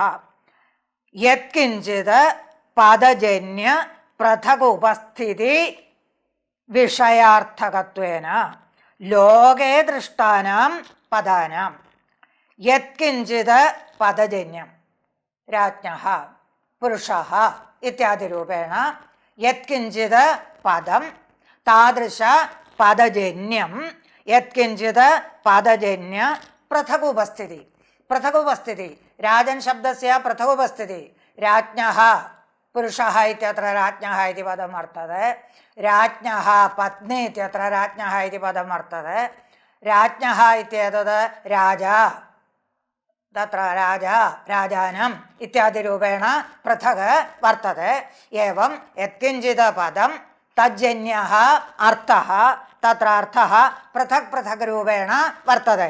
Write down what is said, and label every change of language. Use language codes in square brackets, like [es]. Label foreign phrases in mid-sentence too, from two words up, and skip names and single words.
[sa] यत्किञ्चित् पादजन्य पृथक् उपस्थिति विषयार्थकत्वेन लोके दृष्टानां पदानां यत्किञ्चित् पदजन्यं राज्ञः पुरुषः इत्यादिरूपेण यत्किञ्चित् पदं താദൃശ പദജന്യം യത്കിഞ്ചിത് പദജന്യ പൃഥകുപസ്ഥിതി. പൃഥകുപസ്ഥിതി രാജൻ ശബ്ദസ്യ പൃഥകുപസ്ഥിതി. രാജ്ഞഃ പുരുഷः ഇത്യത്ര രാജ്ഞः इति पदं वर्तते. राज्ञः पत्नी इत्यत्र राज्ञः इति पदं वर्तते. राज्ञः इत्येतद् राजा, तत्र राजा राजानम् इत्यादिरूपेण पृथक् वर्तते. एवं यत्किञ्चित् पदं तज्जन्यः अर्थः, तत्र अर्थः पृथक् पृथक् रूपेण वर्तते.